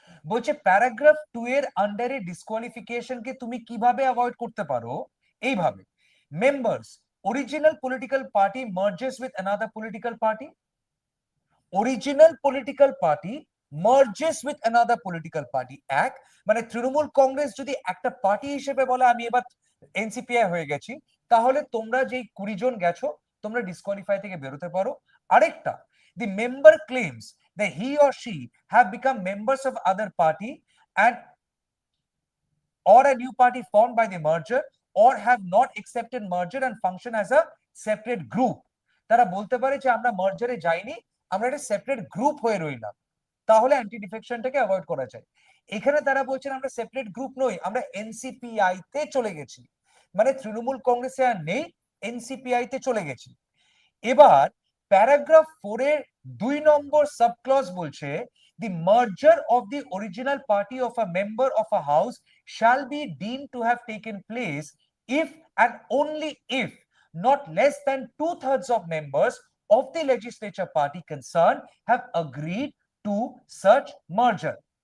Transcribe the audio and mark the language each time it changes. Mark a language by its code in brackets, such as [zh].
[bn] বলছে প্যারাগ্রাফ 2 এর আন্ডারে ডিসকোয়ালিফিকেশন কে তুমি কিভাবে অ্যাভয়েড করতে পারো, এইভাবে members original political party মার্জেস with another political party, original political party মার্জেস with another political party. এক মানে তৃণমূল কংগ্রেস যদি একটা পার্টি হিসেবে বলে আমি এবার এনসিপিআই হয়ে গেছি, তাহলে তোমরা যেই 20 জন গেছো তোমরা ডিসকোয়ালিফাই থেকে বেরোতে পারো। আরেকটা, [en] the member claims that he or she have become members of other party and or a new party formed by the merger or have not accepted merger and function as a separate group। [bn] তারা বলতে পারে যে আমরা মার্জারে যাইনি, আমরা একটা separate group হয়ে রইলাম, তাহলে অ্যান্টি ডিফেকশনটাকে অ্যাভয়েড করা যায়। এখানে তারা বলছেন আমরা সেপারেট গ্রুপ নই, আমরা এনসিপিআই তে চলে গেছি, মানে তৃণমূল কংগ্রেসে আর নেই, এনসিপিআই তে চলে গেছি। এবার প্যারাগ্রাফ 4 এর 2 নম্বর সাবক্লজ বলছে [en] the merger of the original party of a member of a house shall be deemed to have taken place if and only if not less than 2/3 of members of the legislature party concerned have agreed to such merger।